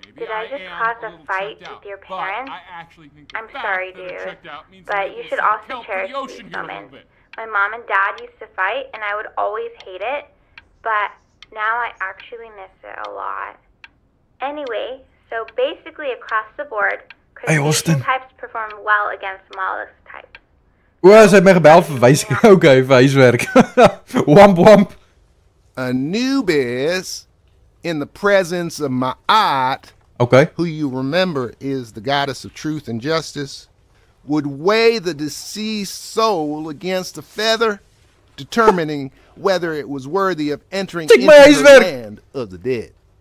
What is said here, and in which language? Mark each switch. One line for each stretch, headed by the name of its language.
English: Did I just cause a fight with your parents? I'm sorry, dude, but you should also cherish these moments. My mom and dad used to fight, and I would always hate it, but now I actually miss it a lot. Anyway, so basically across the board, crustacean types perform well against mollusk types.
Afrikaans: Well, sy het my gebel vir okay, vir huiswerk. Womp.
English: Anubis, in the presence of Ma'at, who you remember is the goddess of truth and justice, would weigh the deceased soul against a feather, determining whether it was worthy of entering into the land of the dead.